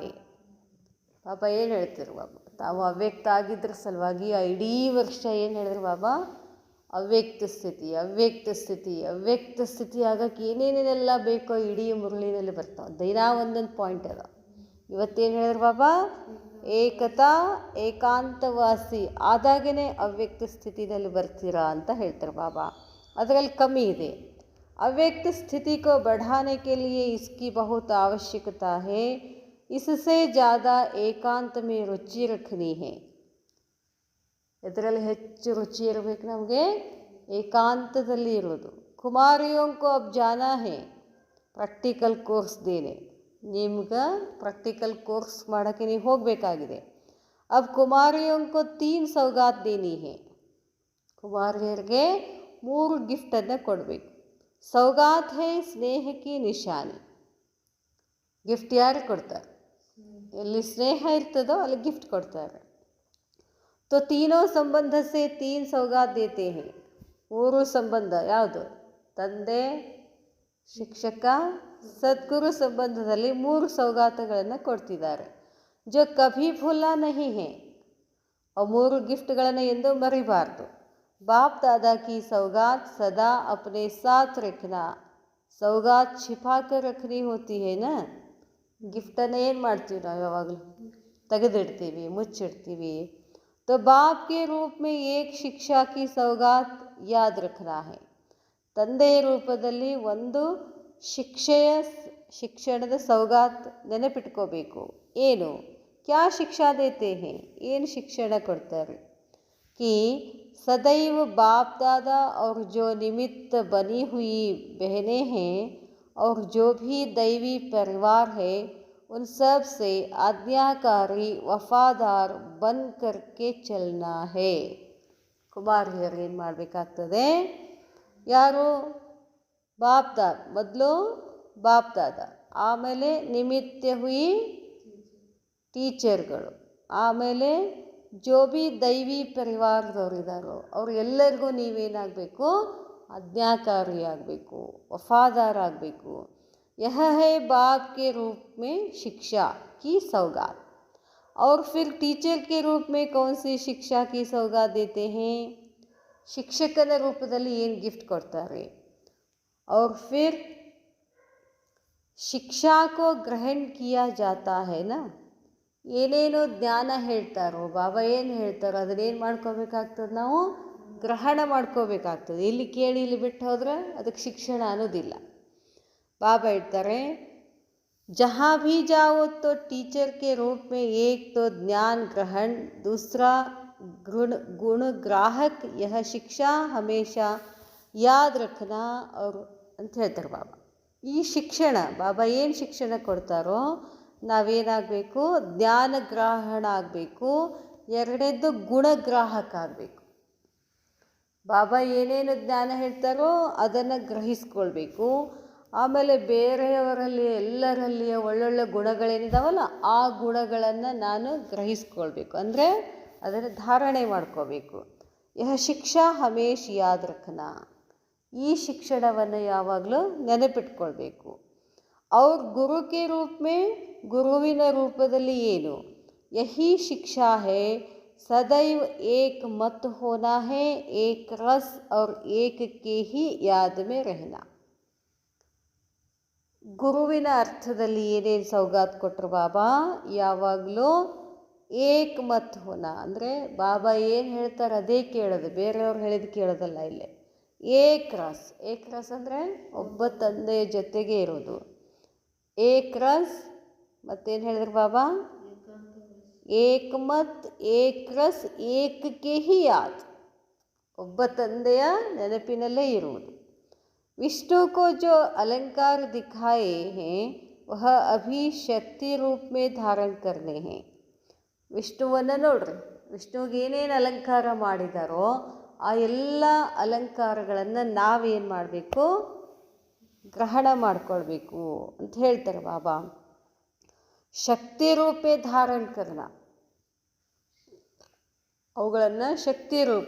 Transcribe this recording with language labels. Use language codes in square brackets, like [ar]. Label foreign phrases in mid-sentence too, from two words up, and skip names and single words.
[kn] ಬಾಬಾ ಏನು ಹೇಳ್ತಿರು ಬಾಬಾ, ತಾವು ಅವ್ಯಕ್ತ ಆಗಿದ್ರ ಸಲುವಾಗಿ ಆ ಇಡೀ ವರ್ಷ ಏನು ಹೇಳಿದ್ರು ಬಾಬಾ, ಅವ್ಯಕ್ತ ಸ್ಥಿತಿ, ಅವ್ಯಕ್ತ ಸ್ಥಿತಿ, ಅವ್ಯಕ್ತ ಸ್ಥಿತಿ ಆಗಕ್ಕೆ ಏನೇನೆಲ್ಲ ಬೇಕೋ ಇಡೀ ಮುರಳಿನಲ್ಲಿ ಬರ್ತಾವೆ. ದಿನ ಒಂದೊಂದು ಪಾಯಿಂಟ್ ಅದ. ಇವತ್ತೇನು ಹೇಳಿದ್ರು ಬಾಬಾ, ಏಕತಾ ಏಕಾಂತವಾಸಿ ಆದಾಗೇ ಅವ್ಯಕ್ತ ಸ್ಥಿತಿನಲ್ಲಿ ಬರ್ತೀರಾ ಅಂತ ಹೇಳ್ತಾರೆ ಬಾಬಾ. ಅದರಲ್ಲಿ ಕಮ್ಮಿ ಇದೆ. [hi] अव्यक्त स्थिति को बढ़ाने के लिए इसकी बहुत आवश्यकता है. इससे ज़्यादा एकांत में रुचि रखनी है. [kn] ಇದರಲ್ಲಿ ಹೆಚ್ಚು ರುಚಿ ಇರಬೇಕು ನಮಗೆ ಏಕಾಂತದಲ್ಲಿ ಇರೋದು. [hi] ಕುಮಾರಿಯೋं को अब जाना है प्रैक्टिकल कोर्स देने. [kn] ನಿಮ್ಗೆ ಪ್ರಾಕ್ಟಿಕಲ್ ಕೋರ್ಸ್ ಮಾಡೋಕ್ಕೆ ನೀವು ಹೋಗಬೇಕಾಗಿದೆ. [hi] अब कुमारियों को 3 सौगात देनी है. [kn] ಕುಮಾರಿಯರಿಗೆ 3 ಗಿಫ್ಟನ್ನು ಕೊಡಬೇಕು. [hi] सौगात है स्नेह की निशानी. [kn] ಗಿಫ್ಟ್ ಯಾರು ಕೊಡ್ತಾರೆ? ಎಲ್ಲಿ ಸ್ನೇಹ ಇರ್ತದೋ ಅಲ್ಲಿ ಗಿಫ್ಟ್ ಕೊಡ್ತಾರೆ. [hi] तो तीनों संबंध से 3 सौगात देते हैं. [kn] 3 ಸಂಬಂಧ ಯಾವುದು? ತಂದೆ, ಶಿಕ್ಷಕ, ಸದ್ಗುರು ಸಂಬಂಧದಲ್ಲಿ 3 ಸೌಗಾತಗಳನ್ನು ಕೊಡ್ತಿದ್ದಾರೆ. [hi] जो कभी भूलना नहीं है. [kn] ಆ 3 ಗಿಫ್ಟ್ಗಳನ್ನು ಎಂದೂ ಮರಿಬಾರ್ದು. [hi] बाप दादा की सौगात सदा अपने साथ रखना. सौगात छिपा कर रखनी होती है ना. [kn] ಗಿಫ್ಟನ್ನು ಏನು ಮಾಡ್ತೀವಿ ನಾವು? ಯಾವಾಗಲೂ ತೆಗೆದಿಡ್ತೀವಿ, ಮುಚ್ಚಿಡ್ತೀವಿ. [hi] तो बाप के रूप में एक शिक्षा की सौगात याद रखना है. [kn] ತಂದೆಯ ರೂಪದಲ್ಲಿ ಒಂದು ಶಿಕ್ಷಣದ ಸೌಗಾತ್ ನೆನಪಿಟ್ಕೋಬೇಕು. ಏನು? [hi] क्या शिक्षा देते है? [kn] ಏನು ಶಿಕ್ಷಣ ಕೊಡ್ತಾರೆ? [hi] कि सदैव बाप दादा और जो निमित्त बनी हुई बहनें हैं और जो भी दैवी परिवार है उन सब से आज्ञाकारी वफादार बन करके चलना है. [kn] ಕುಮಾರಿಯರು ಏನು ಮಾಡಬೇಕಾಗ್ತದೆ? ಯಾರು? ಬಾಪ್ ದಾದ. ಮೊದಲು ಬಾಪ್ ದಾದ, ಆಮೇಲೆ [hi] निमित्त हुई [kn] ಟೀಚರ್ಗಳು, ಆಮೇಲೆ [hi] जो भी [kn] ದೈವಿ ಪರಿವಾರದವರಿದ್ದಾರೋ ಅವ್ರು ಎಲ್ಲರಿಗೂ ನೀವೇನಾಗಬೇಕು? ಆಜ್ಞಾಕಾರಿಯಾಗಬೇಕು, ವಫಾದಾರ ಆಗಬೇಕು. [hi] यह है बाप के रूप में शिक्षा की सौगात. और फिर टीचर के रूप में कौन सी शिक्षा की सौगात देते हैं? [kn] ಶಿಕ್ಷಕನ ರೂಪದಲ್ಲಿ ಏನು ಗಿಫ್ಟ್ ಕೊಡ್ತಾರೆ? [hi] और फिर शिक्षा को ग्रहण किया जाता है ना. [kn] ಏನೇನೋ ಜ್ಞಾನ ಹೇಳ್ತಾರೋ, ಬಾಬಾ ಏನು ಹೇಳ್ತಾರೋ ಅದನ್ನೇನು ಮಾಡ್ಕೋಬೇಕಾಗ್ತದೆ? ನಾವು ಗ್ರಹಣ ಮಾಡ್ಕೋಬೇಕಾಗ್ತದೆ. ಇಲ್ಲಿ ಕೇಳಿ ಇಲ್ಲಿ ಬಿಟ್ಟು ಹೋದ್ರೆ ಅದಕ್ಕೆ ಶಿಕ್ಷಣ ಅನ್ನೋದಿಲ್ಲ. ಬಾಬಾ ಹೇಳ್ತಾರೆ, [hi] जहाँ भी जाओ तो टीचर के रूप में एक तो ज्ञान ग्रहण, दूसरा गुण ग्राहक. यह शिक्षा हमेशा याद रखना. [kn] और ಅಂತ ಹೇಳ್ತಾರೆ ಬಾಬಾ. ಈ ಶಿಕ್ಷಣ ಬಾಬಾ ಏನು ಶಿಕ್ಷಣ ಕೊಡ್ತಾರೋ ನಾವೇನಾಗಬೇಕು? ಜ್ಞಾನಗ್ರಾಹಣ ಆಗಬೇಕು. ಎರಡನೇದ್ದು ಗುಣಗ್ರಾಹಕ ಆಗಬೇಕು. ಬಾಬಾ ಏನೇನು ಜ್ಞಾನ ಹೇಳ್ತಾರೋ ಅದನ್ನು ಗ್ರಹಿಸ್ಕೊಳ್ಬೇಕು. ಆಮೇಲೆ ಬೇರೆಯವರಲ್ಲಿ ಎಲ್ಲರಲ್ಲಿಯ ಒಳ್ಳೊಳ್ಳೆ ಗುಣಗಳೇನಿದಾವಲ್ಲ ಆ ಗುಣಗಳನ್ನು ನಾನು ಗ್ರಹಿಸ್ಕೊಳ್ಬೇಕು, ಅಂದರೆ ಅದನ್ನು ಧಾರಣೆ ಮಾಡ್ಕೋಬೇಕು. [hi] यह शिक्षा हमेश याद रखना. [kn] ಈ ಶಿಕ್ಷಣವನ್ನು ಯಾವಾಗಲೂ ನೆನಪಿಟ್ಕೊಳ್ಬೇಕು. ಅವ್ರ [hi] गुरु के रूप में, [kn] ಗುರುವಿನ ರೂಪದಲ್ಲಿ ಏನು? [hi] यही शिक्षा है सदैव एक मत होना है, एक रस और एक के ही याद में रहना. [kn] ಗುರುವಿನ ಅರ್ಥದಲ್ಲಿ ಏನೇನು ಸೌಗಾತ್ ಕೊಟ್ಟರು ಬಾಬಾ? ಯಾವಾಗಲೂ [hi] एक मत होना, [kn] ಅಂದರೆ ಬಾಬಾ ಏನು ಹೇಳ್ತಾರೆ ಅದೇ ಕೇಳೋದು, ಬೇರೆಯವ್ರು ಹೇಳಿದ್ದು ಕೇಳೋದಲ್ಲ. ಇಲ್ಲೇ [hi] एक रस. एक रस [kn] ಅಂದರೆ ಒಬ್ಬ ತಂದೆಯ ಜೊತೆಗೆ ಇರೋದು. [hi] एक रस [kn] ಮತ್ತೇನು ಹೇಳಿದ್ರು ಬಾಬಾ? [hi] एक मत, एक रस, एकके ही याद. [kn] ಒಬ್ಬ ತಂದೆಯ ನೆನಪಿನಲ್ಲೇ ಇರುವುದು. [hi] विष्णु को जो अलंकार दिखाए हैं वह अभी शक्ति रूप में धारण करने हैं. [kn] ವಿಷ್ಣುವನ್ನು ನೋಡ್ರಿ, ವಿಷ್ಣುವಿಗೆ ಏನೇನು ಅಲಂಕಾರ ಮಾಡಿದಾರೋ ಆ ಎಲ್ಲ ಅಲಂಕಾರಗಳನ್ನು ನಾವೇನು ಮಾಡಬೇಕು? ಗ್ರಹಣ ಮಾಡ್ಕೊಳ್ಬೇಕು ಅಂತ ಹೇಳ್ತಾರೆ ಬಾಬಾ. [hi] शक्ति रूपे धारण करना, [kn] ಅವುಗಳನ್ನು ಶಕ್ತಿ ರೂಪ.